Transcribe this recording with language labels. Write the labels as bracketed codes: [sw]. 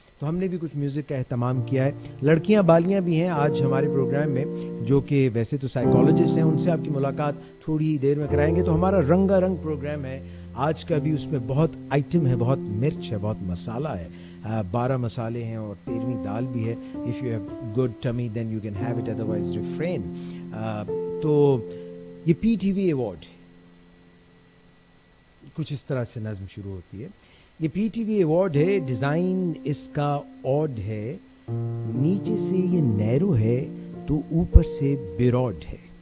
[ur] تو ہم نے بھی کچھ میوزک کا اہتمام کیا ہے. لڑکیاں بالیاں بھی ہیں آج ہمارے پروگرام میں جو کہ ویسے تو سائیکالوجسٹ ہیں، ان سے آپ کی ملاقات تھوڑی ہی دیر میں کرائیں گے. تو ہمارا رنگا رنگ پروگرام ہے آج کا بھی، اس میں بہت آئٹم ہے، بہت مرچ ہے، بہت مسالہ ہے، 12 مسالے ہیں اور 13ویں دال بھی ہے. [en] if you have good tummy then you can have it, otherwise refrain. [ur] تو یہ پی ٹی وی ایوارڈ کچھ اس طرح سے نظم شروع ہوتی ہے. یہ پی ٹی وی ایوارڈ ہے، ڈیزائن اس کا آڈ ہے، نیچے سے یہ نیرو ہے تو اوپر سے براڈ ہے.